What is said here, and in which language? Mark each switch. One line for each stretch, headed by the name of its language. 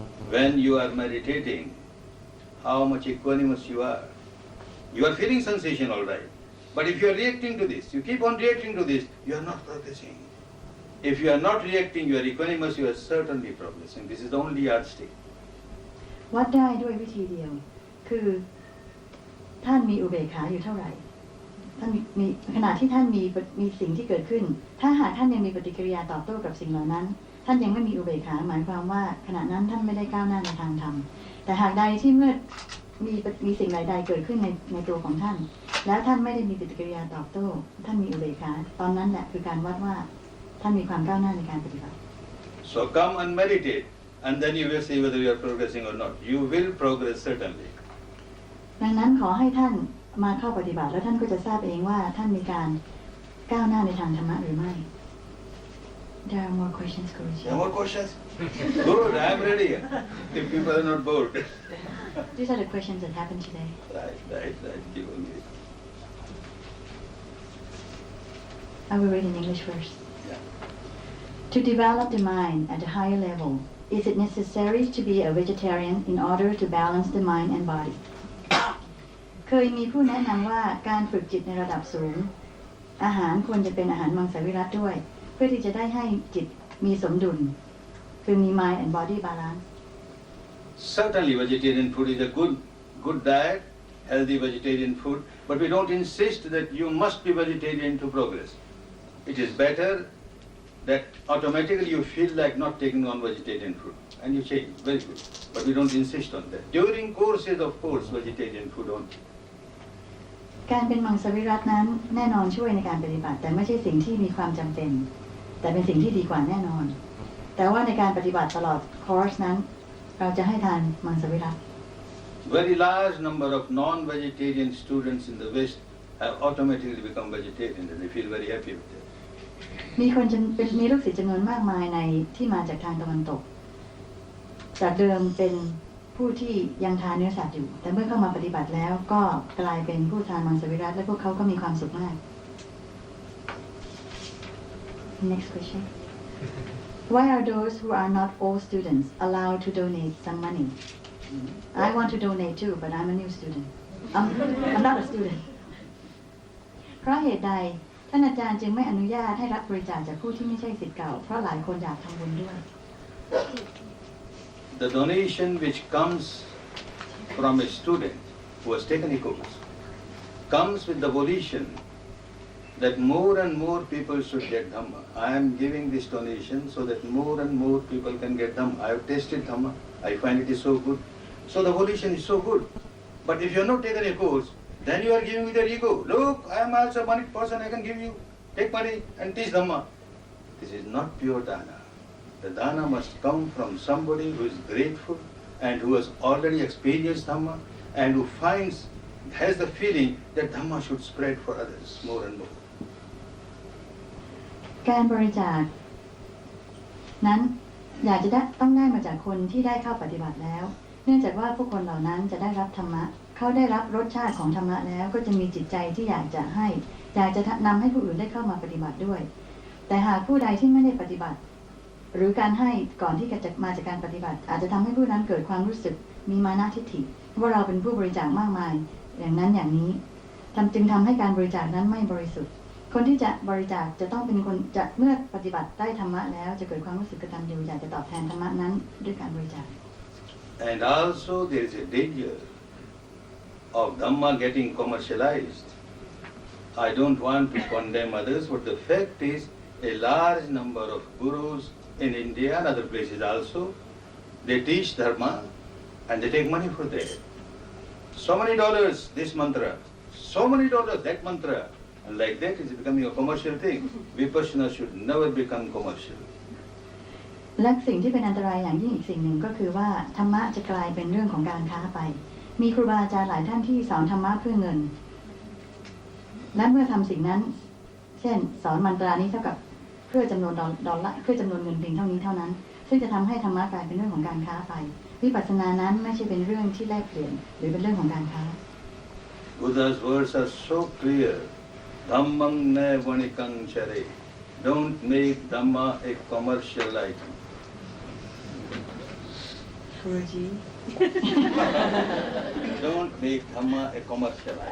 English: When you are meditating, how much equanimous you are. You are feeling sensation all right. But if you are reacting to this, you keep on reacting to this, you are not progressing. If you are not reacting, you are equanimous, you are certainly progressing. This is the only yardstick.
Thai: วัดได้ด้วยวิธีเดียวคือท่านมีอุเบกขาอยู่เท่าไหร่ท่านมีขณะที่ท่านมีสิ่งที่เกิดขึ้นถ้าหากท่านยังมีปฏิกิริยาตอบโต้กับสิ่งเหล่านั้นท่านยังไม่มีอุเบกขาหมายความว่าขณะนั้นท่านไม่ได้ก้าวหน้าในทางธรรมแต่หากใดที่เมื่อมีสิ่งใดๆเกิดขึ้นในตัวของท่านแล้วท่านไม่ได้มีปฏิกิริยาตอบโต้ท่านมีอุเบกขาตอนนั้นแหละคือการวัดว่าท่านมีความก้าวหน้าในการปฏิบัติ
English: So come and meditate, and then you will see whether you are progressing or not. You will progress certainly.
Thai: ดังนั้นขอให้ท่านมาเข้าปฏิบัติแล้วท่านก็จะทราบเองว่าท่านมีการก้าวหน้าในทางธรรมะหรือไม่
English: There are more questions, Guruji. No more questions? Good, I am ready. If people are not bored. These are the questions that happened today. Right. Give me. I will read in English first. Yeah. To develop the mind at a higher level, is it necessary to be a vegetarian in order to balance the mind and body?
Thai: เคยมีผู้แนะนำว่าการฝึกจิตในระดับสูงอาหารควรจะเป็นอาหารมังสวิรัติด้วยเพื่อที่จะได้ให้จิตมีสมดุลคือมี
English: mind and body balance Certainly vegetarian food is a good diet, healthy vegetarian food, but we don't insist that you must be vegetarian to progress. It is better that automatically you feel like not taking on vegetarian food and you change. Very good. But we don't insist on that. During courses, of course, vegetarian food only.
Thai: การเป็นมังสวิรัตินั้นแน่นอนช่วยในการปฏิบัติแต่ไม่ใช่สิ่งที่มีความจำเป็นแต่เป็นสิ่งที่ดีกว่าแน่นอนแต่ว่าในการปฏิบัติตลอดคอร์สนั้นเราจะให้ทานมังสวิรัติ
English: Very large number of non-vegetarian students in the West have automatically become vegetarian and they feel very happy with that.
Thai: มีลูกศิษย์จำนวนมากมายในที่มาจากทางตะวันตกจากเดิมเป็นผู้ที่ยังทานเนื้อสัตว์อยู่แต่เมื่อเข้ามาปฏิบัติแล้วก็กลายเป็นผู้ทานมังสวิรัติและพวกเขาก็มีความสุขมาก
English: Next question Why are those who are not all students allowed to donate some money? I want to donate too, but I'm a new student. I'm not a student.
Thai: เพราะเหตุใดท่านอาจารย์จึงไม่อนุญาตให้รับบริจาคจากผู้ที่ไม่ใช่ศิษย์เก่าเพราะหลายคนอยากทำบุญด้วย
English: The donation which comes from a student who has taken a course comes with the volition that more and more people should get Dhamma. I am giving this donation so that more and more people can get Dhamma. I have tasted Dhamma. I find it is so good. So the volition is so good. But if you have not taken a course, then you are giving with your ego. Look, I am also a money person. I can give you. Take money and teach Dhamma. This is not pure dana. The dana must come from somebody who is grateful and who has already experienced Dhamma and who has the feeling that Dhamma should spread for others more and more.
Thai: การบริจาคนั้นอยากจะต้องได้มาจากคนที่ได้เข้าปฏิบัติแล้วเนื่องจากว่าผู้คนเหล่านั้นจะได้รับธรรมะเขาได้รับรสชาติของธรรมะแล้วก็จะมีจิตใจที่อยากจะ นำให้ผู้อื่นได้เข้ามาปฏิบัติด้วยแต่หากผู้ใดที่ไม่ได้ปฏิบัติหรือการให้ก่อนที่จะมาจากการปฏิบัติอาจจะทำให้ผู้นั้นเกิดความรู้สึกมีมานะทิฏฐิว่าเราเป็นผู้บริจาคมากมายอย่างนั้นอย่างนี้จึงทำให้การบริจาคนั้นไม่บริสุทธิ์คนที่จะบริจาคจะต้องเป็นคนจะเมื่อปฏิบัติได้ธรรมะแล้วจะเกิดความรู้สึกกตัญญูอยากจะตอบแทนธรรมะนั้นด้วยการบริจาค
English: And also there is a danger of Dhamma getting commercialized. I don't want to condemn others, but the fact is a large number of gurus in India and other places also, they teach Dharma and they take money for that. So many dollars this mantra, so many dollars that mantra, and like that is becoming a commercial thing. Vipassana should never become commercial.
Thai: และสิ่งที่เป็นอันตรายอย่างยิ่งอีกสิ่งหนึ่งก็คือว่าธรรมะจะกลายเป็นเรื่องของการค้าไปมีครูบาอาจารย์หลายท่านที่สอนธรรมะเพื่อเงินและเมื่อทำสิ่งนั้นเช่นสอนมันตรานี้เท่ากับเพื่อจำนวนดอลลาร์เพื่อจำนวนเงินเพียงเท่านี้เท่านั้นซึ่งจะทำให้ธรรมะกลายเป็นเรื่องของการค้าไปวิปัสสนานั้นไม่ใช่เป็นเรื่องที่แลกเปลี่ยนหรือเป็นเรื่องของการค้า
English: Buddha's words are so clear.
Pali: Dhammam ne vanikam chare.
English: Don't make Dhamma a commercial item. Don't make Dhamma a commercial item.